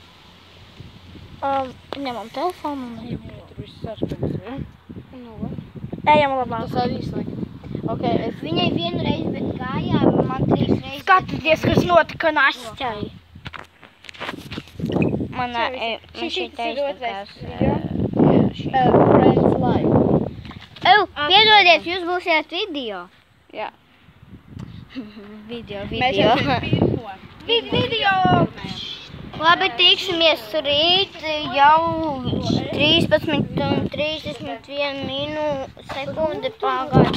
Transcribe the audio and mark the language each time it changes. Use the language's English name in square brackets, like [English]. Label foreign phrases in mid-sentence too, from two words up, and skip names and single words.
[Latvian] Ņemam telefonu un ejam. Tur viss sarkans, ja? Ejam labāk. Tas arī slikti. Viņai vienu reizi, bet kājā man 3 reizes. Skatieties, kas notika Nastai. Šis ir otrais video. Friends Life. Piedodiet, jūs būsiet video. Jā. Video. Mēs jau pirmo. Video! Labi, tiksimies rīt jau 13:31 sekundi pagāja.